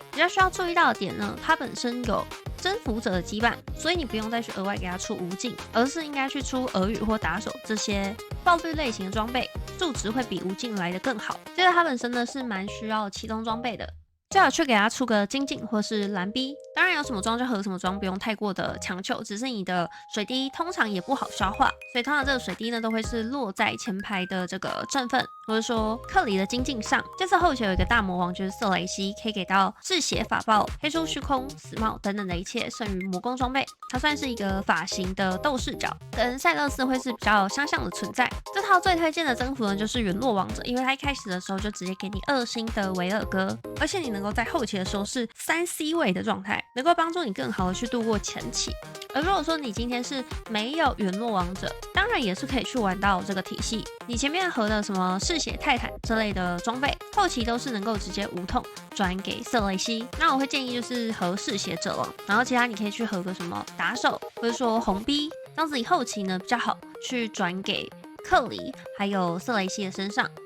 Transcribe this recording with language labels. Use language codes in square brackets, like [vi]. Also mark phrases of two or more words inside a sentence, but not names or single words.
[zh] 比较需要注意到的點呢，它本身有征服者的羈絆，所以你不用再去額外給他出無盡，而是應該去出耳語或打手這些爆率類型的裝備，數值會比無盡來得更好。接着它本身呢是蠻需要啟動裝備的，最好去給他出個精進或是藍 B。當然有什麼裝就合什麼裝，不用太過的強求。只是你的水滴通常也不好消化，所以通常這個水滴呢都會是落在前排的這個陣份，或者說克里的精進上。這次後期有一個大魔王就是瑟雷西，可以給到嗜血法爆、黑出虛空、死帽等等的一切剩餘魔攻裝備。它算是一個法型的鬥視角，跟塞勒斯會是比較相像的存在。這套最推薦的征服呢就是陨落王者，因為它一開始的時候就直接給你2星的維爾哥，而且你能夠在後期的時候是 3C 位的狀態，能夠幫助你更好的去度過前期。而如果說你今天是沒有陨落王者，當然也是可以去玩到這個體系。你前面合的什麼嗜血泰坦之類的裝備，後期都是能夠直接無痛轉給瑟雷西。那我會建議就是合嗜血者王，然後其他你可以去合個什麼打手，或者說紅 B，這樣子你後期呢比較好去轉給克里還有瑟雷西的身上。